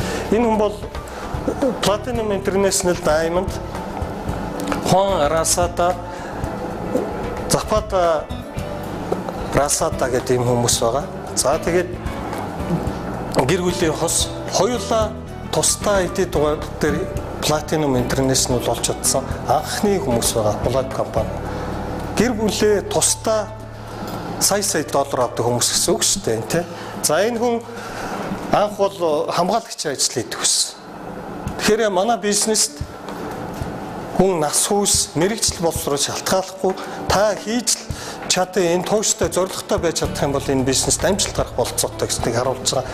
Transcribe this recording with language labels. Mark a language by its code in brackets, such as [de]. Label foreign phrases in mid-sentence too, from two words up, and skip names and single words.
[mn] Энэ хүн бол Platinum International Diamond Juan Rasada Zapata Rasada гэдэг юм хүмүүс байгаа. За тэгээд гэр бүлийн хос хоёулаа тусдаа эдийн дугаар дээр Platinum International болж чадсан анхны хүмүүс байгаа. Follow-up компани. Гэр бүлээ тусдаа сая доллар авдаг хүмүүс гэсэн үг шүү дээ, тий. За энэ хүн анх бол хамгаалагч ажил хийдэг байсан. Тэгэхээр манай бизнест хүн нас хүс мэрэгжил боловсрол шалтгааллахгүй та хийж чадсан энэ тууштай зорилготой байж чадах юм бол энэ бизнест амжилт гарах болцоотой гэдгийг харуулж байгаа.